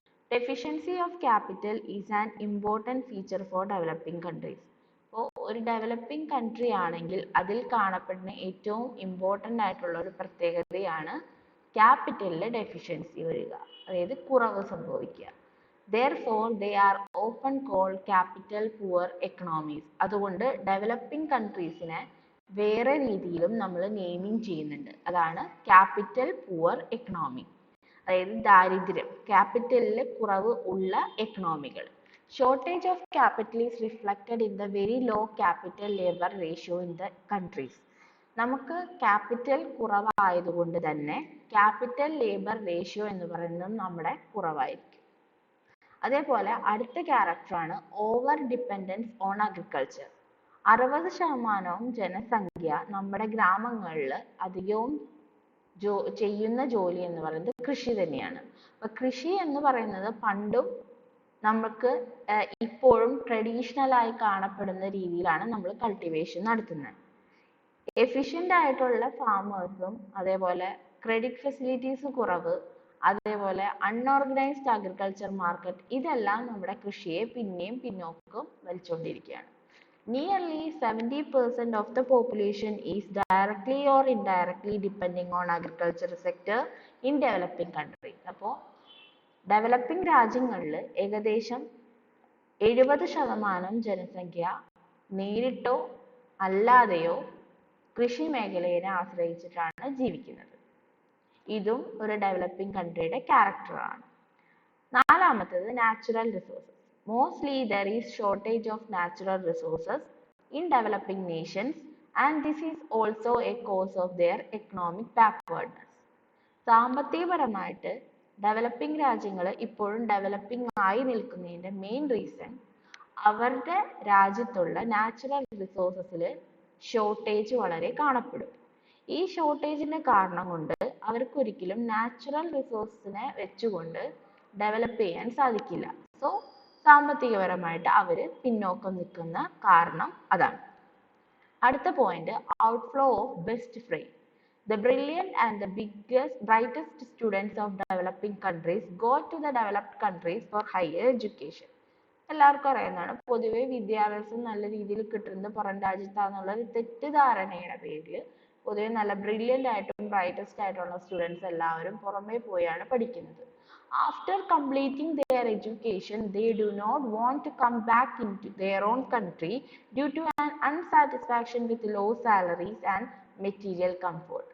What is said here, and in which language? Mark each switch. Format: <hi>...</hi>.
<en>Deficiency of capital is an important feature for developing countries.</en> <ml>അപ്പോൾ ഒരു developing country ആണെങ്കിൽ അതിൽ കാണപ്പെടുന്ന ഏറ്റവും ഇമ്പോർട്ടൻ്റ് ആയിട്ടുള്ള ഒരു പ്രത്യേകതയാണ് ക്യാപിറ്റലിൽ ഡെഫിഷ്യൻസി വരിക, അതായത് കുറവ് സംഭവിക്കുക.</ml> <en>Therefore, they are often called capital poor economies.</en> <ml>അതുകൊണ്ട് ഡെവലപ്പിംഗ് കൺട്രീസിനെ വേറെ രീതിയിലും നമ്മൾ നെയിമിങ് ചെയ്യുന്നുണ്ട്. അതാണ് ക്യാപിറ്റൽ പുവർ എക്കണോമി, അതായത് ദാരിദ്ര്യം, ക്യാപിറ്റലിൽ കുറവ് ഉള്ള എക്കണോമികൾ.</ml> <en>Shortage of capital is reflected in the very low capital labor ratio in the countries.</en> <ml>നമുക്ക് ക്യാപിറ്റൽ കുറവായതുകൊണ്ട് തന്നെ ക്യാപിറ്റൽ ലേബർ റേഷ്യോ എന്ന് പറയുന്നത് നമ്മുടെ കുറവായിരിക്കും. അതേപോലെ അടുത്ത ക്യാരക്ടറാണ് ഓവർ ഡിപ്പെൻഡൻസ് ഓൺ അഗ്രികൾച്ചർ. 60% ജനസംഖ്യ നമ്മുടെ ഗ്രാമങ്ങളിൽ അധികവും ചെയ്യുന്ന ജോലി എന്ന് പറയുന്നത് കൃഷി തന്നെയാണ്. അപ്പൊ കൃഷി എന്ന് പറയുന്നത് പണ്ടും നമുക്ക് ഇപ്പോഴും ട്രഡീഷണൽ ആയി കാണപ്പെടുന്ന രീതിയിലാണ് നമ്മൾ കൾട്ടിവേഷൻ നടത്തുന്നത്. എഫിഷ്യൻ്റ് ആയിട്ടുള്ള ഫാമേഴ്സും അതേപോലെ ക്രെഡിറ്റ് ഫെസിലിറ്റീസ് കുറവ്, അതേപോലെ അൺഓർഗനൈസ്ഡ് അഗ്രികൾച്ചർ മാർക്കറ്റ്, ഇതെല്ലാം നമ്മുടെ കൃഷിയെ പിന്നെയും പിന്നോക്കം വലിച്ചുകൊണ്ടിരിക്കുകയാണ്.</ml> <en>Nearly 70% of the population is directly or indirectly depending on agriculture sector in developing countries.</en> <ml>അപ്പോൾ ഡെവലപ്പിംഗ് രാജ്യങ്ങളിൽ ഏകദേശം 70% ജനസംഖ്യ നേരിട്ടോ അല്ലാതെയോ കൃഷി മേഖലയെ ആശ്രയിച്ചിട്ടാണ് ജീവിക്കുന്നത്. ഇതും ഒരു ഡെവലപ്പിംഗ് കൺട്രിയുടെ ക്യാരക്ടറാണ്. നാലാമത്തേത് natural resources.</ml> <en>Mostly there is shortage of natural resources in developing nations and this is also a cause of their economic backwardness.</en> <ml>സാമ്പത്തികപരമായിട്ട് developing രാജ്യങ്ങൾ ഇപ്പോഴും ഡെവലപ്പിംഗ് ആയി നിൽക്കുന്നതിന്റെ മെയിൻ റീസൺ അവരുടെ രാജ്യത്തുള്ള നാച്ചുറൽ റിസോഴ്സസിൽ ഷോർട്ടേജ് വളരെ കാണപ്പെടും. ഈ ഷോർട്ടേജിന്റെ കാരണം കൊണ്ട് അവർക്ക് ഒരിക്കലും നാച്ചുറൽ റിസോഴ്സിനെ വെച്ചുകൊണ്ട് ഡെവലപ്പ് ചെയ്യാൻ സാധിക്കില്ല. സോ സാമ്പത്തികപരമായിട്ട് അവർ പിന്നോക്കം നിൽക്കുന്ന കാരണം അതാണ്. അടുത്ത point, outflow of best frame.</ml> <en>The brilliant and the brightest students of developing countries go to the developed countries for higher education.</en> <ml>എല്ലാവർക്കും അറിയുന്നതാണ്, പൊതുവെ വിദ്യാഭ്യാസം നല്ല രീതിയിൽ കിട്ടുന്നത് പുറം രാജ്യത്താന്നുള്ള ഒരു തെറ്റിദ്ധാരണയുടെ പേരിൽ പൊതുവെ നല്ല ബ്രില്യൻ്റ് ആയിട്ടും ബ്രൈറ്റസ്റ്റ് ആയിട്ടുള്ള സ്റ്റുഡൻസ് എല്ലാവരും പുറമേ പോയാണ് പഠിക്കുന്നത്.</ml> <en>After completing their education, they do not want to come back into their own country due to an unsatisfaction with low salaries and material comfort.</en>